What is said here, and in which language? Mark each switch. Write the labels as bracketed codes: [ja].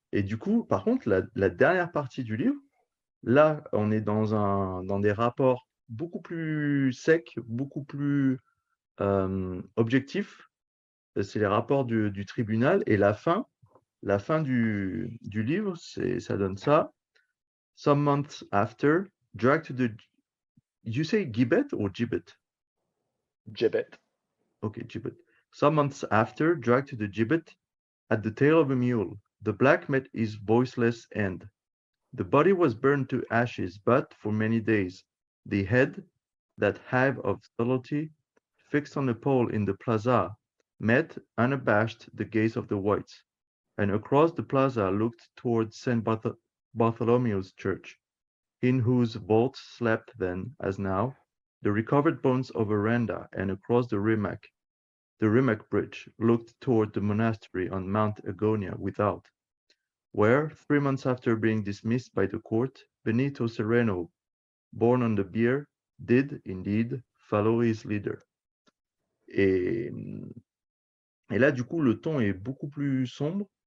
[fr] Et du coup, par contre, la dernière partie du livre, là, on est dans des rapports beaucoup plus secs, beaucoup plus objectifs. C'est les rapports du tribunal. Et la fin du livre, ça donne ça. [en] Some months after, dragged to the. You say gibbet or gibbet? Gibbet. Okay, gibbet. Some months after, dragged to the gibbet at the tail of a mule, the black met his voiceless end. The body was burned to ashes, but for many days, the head, that hive of subtlety, fixed on a pole in the plaza, met unabashed the gaze of the whites, and across the plaza looked toward St. Bartholomew's church, in whose vault slept then, as now, the recovered bones of Aranda, and across the Rimac bridge, looked toward the monastery on Mount Agonia without, where, 3 months after being dismissed by the court, Benito Sereno, born on the bier, did, indeed, follow his leader. [fr] Et, et là, du coup, le ton est beaucoup plus sombre.